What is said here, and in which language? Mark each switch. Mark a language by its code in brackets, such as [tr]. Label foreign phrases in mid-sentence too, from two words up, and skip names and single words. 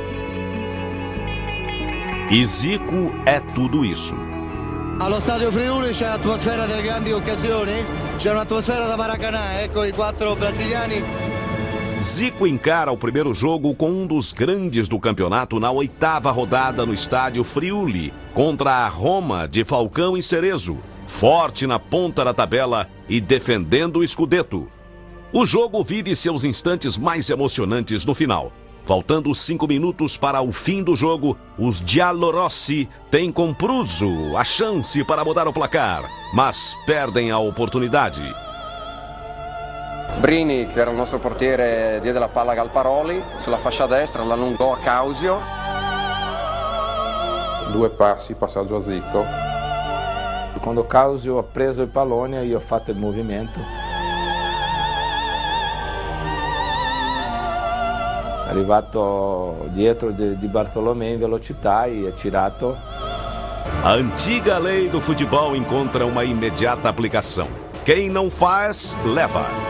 [pt] E Zico è tudo isso. [it] Allo stadio Friuli c'è l'atmosfera delle grandi occasioni, c'è un'atmosfera da Maracanã, ecco i 4 brasiliani. [pt] Zico encara o primeiro jogo com um dos grandes do campeonato na 8ª rodada no estádio Friuli, contra a Roma de Falcão e Cerezo, forte na ponta da tabela e defendendo o Scudetto. O jogo vive seus instantes mais emocionantes no final. Faltando 5 minutos para o fim do jogo, os Giallorossi têm com Pruzzo a chance para mudar o placar, mas perdem a oportunidade. [it] Brini, che era il nostro portiere, diede la palla a Galparoli sulla fascia destra, l'allungò a Causio. 2 passi, passaggio a Zico. Quando Causio ha preso il pallone, io ho fatto il movimento. Arrivato dietro di Bartolomé in velocità e ha tirato. [pt] A antiga lei do futebol encontra uma imediata aplicação. Quem não faz, leva.